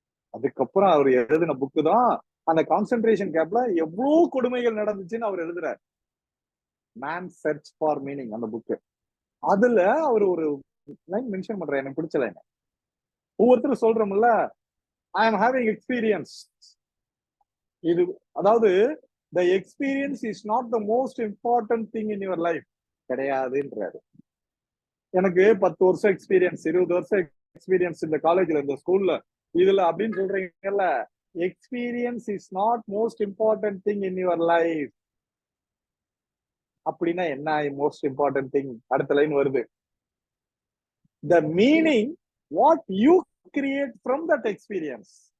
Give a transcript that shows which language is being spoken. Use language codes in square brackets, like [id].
[ta] அதுக்கப்புறம் அவர் எழுதின புக்கு தான் அந்த கான்சென்ட்ரேஷன் கேம்ப்ல எவ்வளவு கொடுமைகள் நடந்துச்சுன்னு அவர் எழுதுறார். [en] man search for meaning [ta] அந்த புக்கு. அதுல அவர் ஒரு லைன் மென்ஷன் பண்ற, எனக்கு பிடிச்ச லைன். ஒவ்வொருத்தரும் சொல்றோம்ல, [en] I am having experience. [ta] இது அதாவது [en] the experience is not the most important thing in your life [ta] கிடையாதுன்றாரு. எனக்கு 10 வருஷம் எக்ஸ்பீரியன்ஸ், 20 வருஷம் எக்ஸ்பீரியன்ஸ் இந்த காலேஜ்ல, இந்த ஸ்கூல்ல, இதுல அப்படின்னு சொல்றீங்கல்ல, [en] Experience is not most important thing in your life. [ta] அப்படின்னா என்ன [en] Most important thing? [ta] அடுத்த லைன் வருது, [en] the meaning what you create from that experience.